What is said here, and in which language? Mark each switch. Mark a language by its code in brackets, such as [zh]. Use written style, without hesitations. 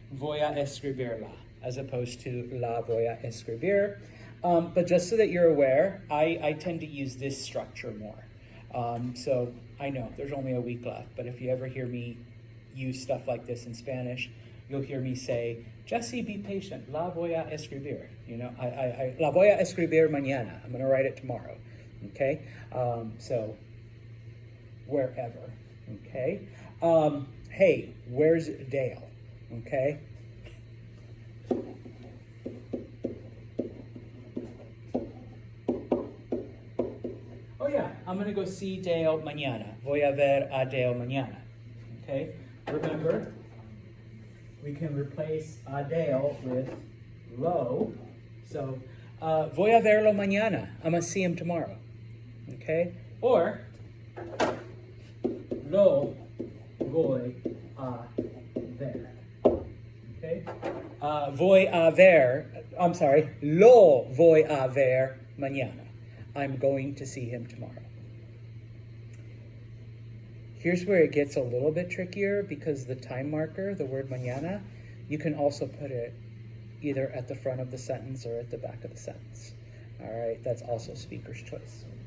[es] Voy a escribir la, [en] as opposed to [es] la voy a escribir. [en] But just so that you're aware, I tend to use this structure more. So I know there's only a week left, but if you ever hear me use stuff like this in Spanish, you'll hear me say, [es] Jesse, [en] be patient. [es] La voy a escribir. [en] You know, [es] la voy a escribir mañana. [en] I'm going to write it tomorrow. Okay? So, wherever. Okay? Hey, where's Dale? Okay? Oh yeah, I'm going to go see Dale mañana. [es] Voy a ver a Dale mañana. [en] Okay? Remember, we can replace a Dale with lo. [es] So, voy a verlo mañana. [en] I'm going to see him tomorrow. [es] Okay? Or, lo voy a ver. Okay? Voy a ver, [en] I'm sorry, [es] lo voy a ver mañana. [en] I'm going to see him tomorrow. Here's where it gets a little bit trickier because the time marker, the word mañana, you can also put it either at the front of the sentence or at the back of the sentence. All right, that's also speaker's choice.